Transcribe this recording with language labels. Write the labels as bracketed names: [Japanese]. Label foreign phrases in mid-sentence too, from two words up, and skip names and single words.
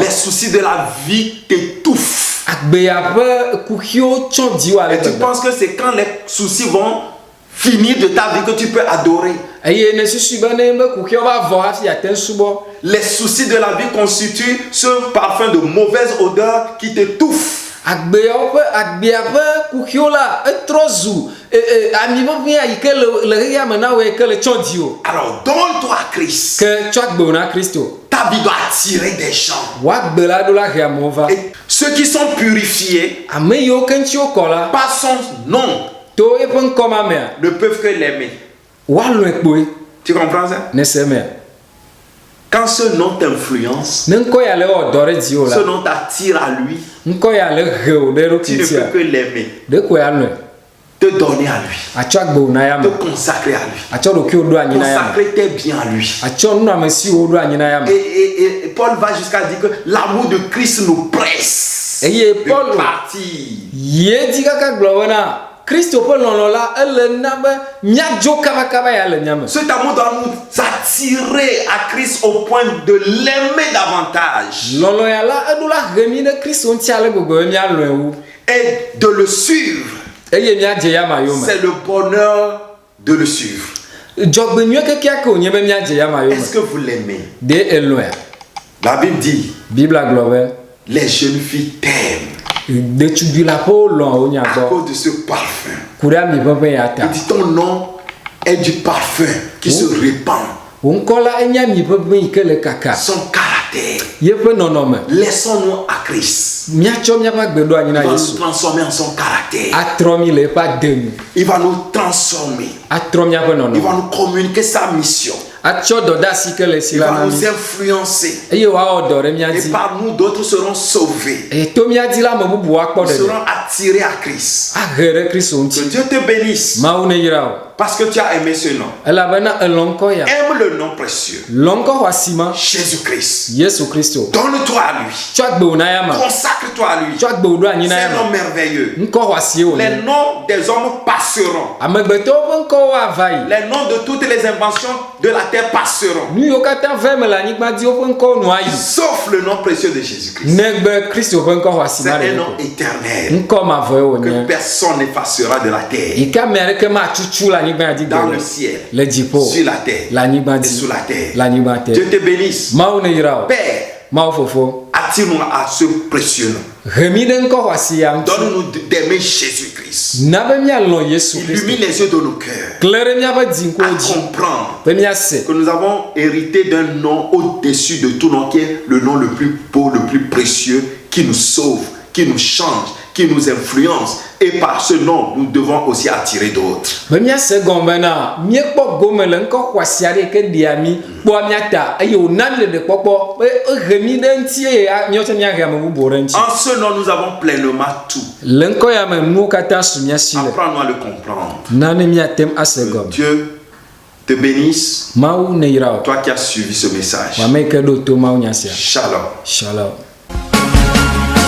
[French] Les soucis de la vie t'étouffent. [Ewe] Agbea ƒe kuxiwo tsɔ dziwo ale [French] Et tu [Ewe] gbegbe. [French] penses que c'est quand les soucis vont finir de ta vie que tu peux adorer. [Ewe] Eye ne susu be ne be kuxiwo va vɔ hafi ate subɔ. [French] Les soucis de la vie constituent ce parfum de mauvaise odeur qui t'étouffe. [Ewe] Agbea ƒe kuxiwo la etrɔ zu ami ʋeʋĩa yi ke le ɣeya me na wo yi ke le tsɔ dziwo. [French] Alors donne-toi à Christ. [Ewe] Ke tsɔ agbewo na Kristo. [French] Ta vie doit attirer des gens. [Ewe] Woagbe la ɖo la he amewo va. [French] Et ceux qui sont purifiés [Ewe] Ame yiwo ke ŋuti wokɔ la. [French] par son nom [Ewe] To eƒe ŋkɔ ma mea. [French] ne peuvent que l'aimer. [Ewe] Woalɔ̃e kpoe. [French] Tu comprends ça? [Ewe] Ne se mea. [French] Quand ce nom t'influence, [Ewe] Ne ŋkɔ ya le wɔ dɔ ɖe dziwo la. [French] ce nom t'attire à lui, [Ewe] Ŋkɔ ya le he wo ɖe [French] tu [Ewe] eɖokui [French] ne [Ewe] ŋutia. [French] peux que l'aimer. [Ewe] Ɖe ko ya lɔ̃e. [French] Te donner à lui. [Ewe] Atsɔ agbewo na ya [French] Te [Ewe] me. [French] consacrer à lui. [Ewe] Atsɔ ɖokuiwo ɖo anyi na ya me. [French] Consacrer tes biens à lui. [Ewe] Atsɔ nunɔamesiwo ɖo anyi na ya me. [French] Et Paul va jusqu'à dire que l'amour de Christ nous presse [Ewe] Eye [French] de [Ewe] Paul [French] partir. [Ewe] ye di kaka gblɔ bena Kristo ƒe lɔlɔ la ele na be míadzo kabakaba ya le nya me. [French] Cet amour doit nous attirer à Christ au point de l'aimer davantage [Ewe] Lɔlɔ ya la eɖo la he mi ɖe Kristo ŋuti ale gbogbo be míalɔ̃e wu. [French] et de le suivre. [Ewe] Eye míadze ya ma yo me. [French] C'est le bonheur de le suivre. [Ewe] Dzɔgbenyuie kekea ke wònye be míadze ya ma yo me. [French] Est-ce que vous l'aimez? [Ewe] De elɔ̃ea. [French] La Bible dit, [Ewe] Biblia gblɔ be [French] les jeunes filles t'aiment [Ewe] ɖetugbi la ƒe lɔ̃a wo nya [French] à [Ewe] gbɔ. [French] cause de ce parfum. [Ewe] Ku ɖe ami ʋeʋẽ ya ta. [French] Il dit ton nom est du parfum qui se répand. [Ewe] Wo ŋkɔ la enye ami ʋeʋẽ yi ke le kaka. [French] Son caractère. [Ewe] Yeƒe nɔnɔme. [French] Laissons-nous à Christ. [Ewe] miatsɔ miaƒe agbeɖo anyi [French] Il [Ewe] na [French] va nous [Ewe] Yesu [French] transformer en son caractère. [Ewe] atrɔ mi le eƒe ade nu [French] Il va nous transformer. [Ewe] atrɔ miaƒe [French] Il va [Ewe] nɔnɔme [French] nous communiquer sa mission. [Ewe] atsɔ dɔdeasi ke le si [French] Il [Ewe] la [French] va [Ewe] na mi [French] nous influencer. [Ewe] eye wòawɔ dɔ ɖe mia [French] Et [Ewe] dzi [French] par nous, d'autres seront sauvés. [Ewe] eye to mia dzi la ame bubu akpɔ [French] Ils [Ewe] ɖeɖe [French] seront attirés à Christ. [Ewe] ahe ɖe kristu [French] Que [Ewe] ŋuti [French] Dieu te bénisse. [Ewe] mawu ne yra o [French] Parce que tu as aimé ce nom. [Ewe] elabena elɔ ŋkɔ ya [French] Aime le nom précieux. [Ewe] lɔ ŋkɔ xɔasi ma [French] Jésus-Christ. [Ewe] yesu kristu [French] Donne-toi à lui. [Ewe] tsɔ agbewo na ya ma [French] Consacre-toi à lui. [Ewe] tsɔ agbewo ɖo anyi [French] C'est [Ewe] na ya [French] un [Ewe] ma [French] nom merveilleux. [Ewe] ŋkɔ xɔasie wò [French] Les [Ewe] nye [French] noms des hommes passeront. [Ewe] amegbetɔwo ƒe ŋkɔwo ava yi [French] Les noms de toutes les inventions de la terre passeront. [Ewe] nu yiwo katã ve me le anyigba dzi woƒe ŋkɔwo nɔ ayi [French] Sauf le nom précieux de Jésus-Christ. [Ewe] negbe kristu ƒe ŋkɔ xɔasi [French] C'est [Ewe] ma [French] un [Ewe] ɖe [French] nom [Ewe] ko [French] éternel. [Ewe] ŋkɔ mavɔe wò [French] Que [Ewe] nye [French] personne n'effacera de la terre. [Ewe] yi ke ame aɖeke matutu le anyigba ya dzi [French] Dans [Ewe] gbe [French] le ciel. [Ewe] le dziƒo [French] Sur la terre. [Ewe] le anyigba [French] Et [Ewe] dzi [French] sous la terre. [Ewe] le anyigba te [French] Dieu te bénisse. [Ewe] mawu ne yra o [French] Père, [Ewe] mawu fofo [French] attire-nous à ce précieux nom. [Ewe] he mi ɖe ŋkɔ xɔasi ya ŋuti [French] Donne-nous d'aimer Jésus-Christ. [Ewe] na be mialɔ yesu kristu [French] Illumine les yeux de nos cœurs. [Ewe] kle ɖe miaƒe dziŋkuwo [French] À [Ewe] dzi [French] comprendre [Ewe] be miase [French] que nous avons hérité d'un nom au-dessus de tout nom qui est le nom le plus beau, le plus précieux, qui nous sauve, qui nous change, qui nous influence. Et par ce nom, nous devons aussi attirer d'autres. [Ewe] be miase gɔm bena miekpɔ gome le ŋkɔ xɔasi aɖe yi ke ɖia mi kpɔa miata eye wòna mi le ɖekpɔkpɔ be ehe mi ɖe ŋuti eye miawo miahe ame bubuwo ɖe ŋuti [French] En ce nom, nous avons pleinement tout. [Ewe] le ŋkɔ ya me nuwo katã su miasi le [French] Apprends-nous à le comprendre. [Ewe] nane miatem ase gɔme [French] Dieu te bénisse, [Ewe] mawu ne yra o [French] toi qui as suivi ce message. [Ewe] wame yi ke ɖo to mawu nya sia Shalom. shalom